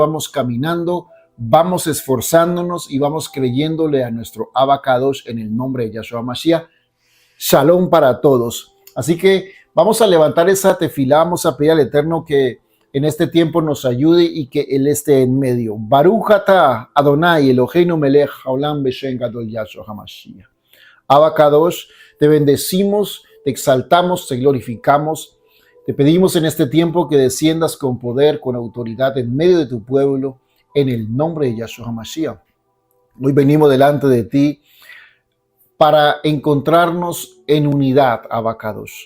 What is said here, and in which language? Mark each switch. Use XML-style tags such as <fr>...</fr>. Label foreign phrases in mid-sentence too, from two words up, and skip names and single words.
<es>Vamos caminando, vamos esforzándonos y vamos creyéndole a nuestro Abacados en el nombre de Yahshua HaMashiach. Shalom para todos. Así que vamos a levantar esa tefilá, vamos a pedir al Eterno que en este tiempo nos ayude y que Él esté en medio.</es> <he>ברוך אתה אדוני אלוהינו מלך העולם בשם גדול Yahshua HaMashiach.</he> <es>Abacados, te bendecimos, te exaltamos, te glorificamos. Te pedimos en este tiempo que desciendas con poder, con autoridad en medio de tu pueblo, en el nombre de Yahshua HaMashiach. Hoy venimos delante de ti para encontrarnos en unidad, Abacados.</es>